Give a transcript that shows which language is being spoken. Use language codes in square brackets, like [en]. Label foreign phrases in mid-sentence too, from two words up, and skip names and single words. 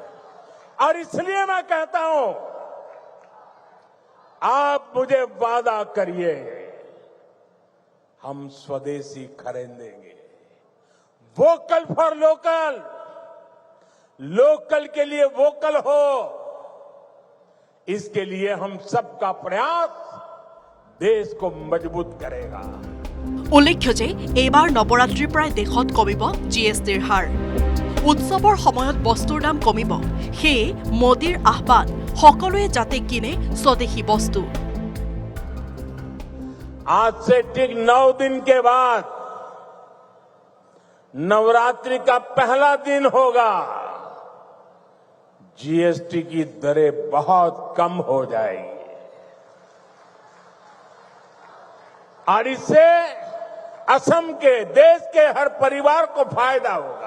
[hi] और इसलिए मैं कहता हूं, आप मुझे वादा करिए, हम स्वदेशी खरीदेंगे। [en] vocal for local, [hi] लोकल के लिए वोकल हो, इसके लिए हम सबका प्रयास देश को मजबूत करेगा। [as] উল্লেখ্য যে এইবাৰ নৱৰাত্ৰিৰ পৰাই দেশত কমিব জিএছটিৰ হাৰ। উৎসৱৰ সময়ত বস্তুৰ দাম কমিব, সেয়ে মোদীৰ আহ্বান সকলোৱে যাতে কিনে স্বদেশী বস্তু। [hi] आज से ठीक 9 दिन के बाद नवरात्रि का पहला दिन होगा। जीएसटी की दरें बहुत कम हो जाएगी और इससे असम के, देश के हर परिवार को फायदा होगा।